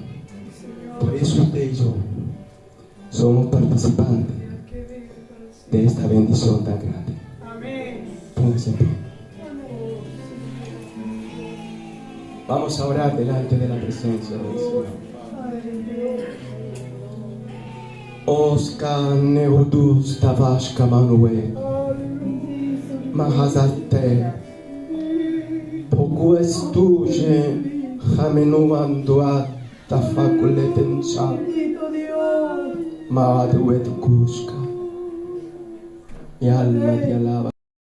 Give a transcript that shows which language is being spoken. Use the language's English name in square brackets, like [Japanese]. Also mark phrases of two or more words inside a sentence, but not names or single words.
[Spanish] Por eso usted y yo somos participantes de esta bendición tan grande. Amén. Póngase en pie. Vamos a orar delante de la presencia del Señor. Oscar Neudus Tavashka Manue Mahazate Pokuestuje Jamenuandua Tafakuletencha Maduet Kushka. Mi alma te alaba.